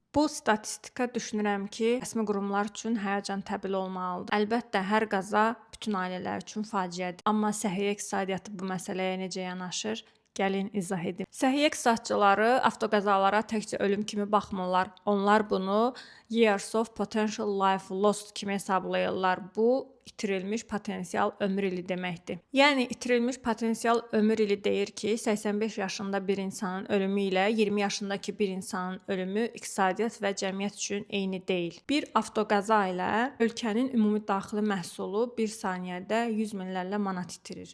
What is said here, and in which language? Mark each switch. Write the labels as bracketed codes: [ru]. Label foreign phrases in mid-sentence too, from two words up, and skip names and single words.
[az] Bu statistika düşünürəm ki, rəsmi qurumlar üçün həyəcan təbil olmalıdır. Əlbəttə, hər qəza bütün ailələr üçün faciədir. Amma səhiyyə iqtisadiyyatı bu məsələyə necə yanaşır? Gəlin izah edim. Səhiyyə iqtisadçıları avtoqəzalara təkcə ölüm kimi baxmırlar. Onlar bunu [en] years of potential life lost [az] kimi hesablayırlar. Bu itirilmiş potensial ömür ili deməkdir. Yəni itirilmiş potensial ömür ili deyir ki, 85 yaşında bir insanın ölümü ilə 20 yaşındakı bir insanın ölümü iqtisadiyyat və cəmiyyət üçün eyni deyil. Bir avtoqəza ilə ölkənin ümumi daxili məhsulu 1 saniyədə 100 minlərlə manat itirir.